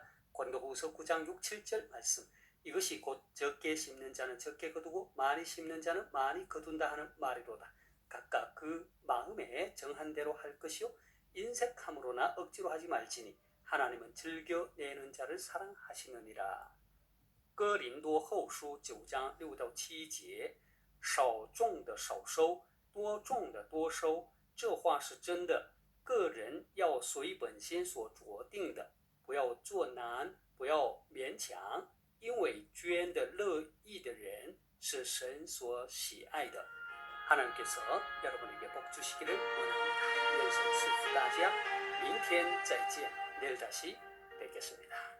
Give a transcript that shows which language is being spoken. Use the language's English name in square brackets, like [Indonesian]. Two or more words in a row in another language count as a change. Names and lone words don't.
[Korean] 고린도후서 9장 6, 7절 말씀. 이것이 곧 적게 심는 자는 적게 거두고 많이 심는 자는 많이 거둔다 하는 말이로다. 각각 그 마음에 정한 대로 할 것이요 인색함으로나 억지로 하지 말지니 하나님은 즐겨내는 자를 사랑하시느니라. [Chinese] 哥林多后书9章6到7节，少种的少收，多种的多收，这话是真的。个人要随本心所酌定的，不要做难，不要勉强，因为捐的乐意的人是神所喜爱的。 [Korean] 하나님께서 여러분에게 복 주시기를 원합니다. [Chinese] 愿神赐福大家。明天再见。 [Korean] 내일 다시 뵙겠습니다.